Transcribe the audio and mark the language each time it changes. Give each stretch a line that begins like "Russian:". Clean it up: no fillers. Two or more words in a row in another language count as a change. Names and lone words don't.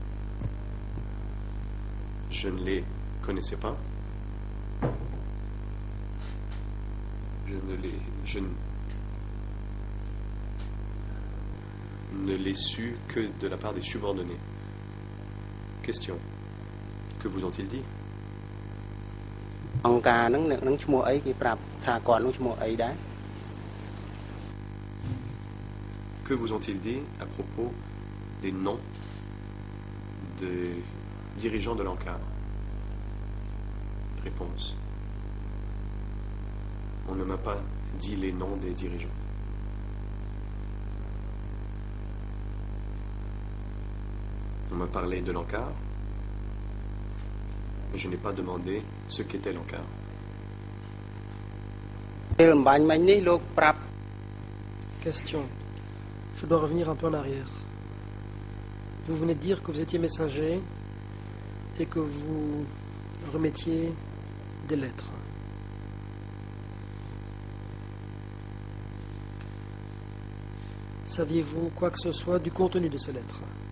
French: Je ne les connaissais pas. Je ne l'ai su que de la part des subordonnés. Question. Que vous ont-ils dit?
Khmer: អង្គការហ្នឹងនឹងឈ្មោះអីគេប្រាប់ថាគាត់នឹងឈ្មោះអីដែរ
French: Que vous ont-ils dit à propos des noms des dirigeants de l'encart? Réponse. On ne m'a pas dit les noms des dirigeants. On m'a parlé de l'encart, mais je n'ai pas demandé ce qu'était l'encart.
Khmer: ពេលអំបញ្ញមិញនេះលោកប្រាប់
French: Question. Je dois revenir un peu en arrière. Vous venez de dire que vous étiez messager et que vous remettiez des lettres. Saviez-vous quoi que ce soit du contenu de ces lettres?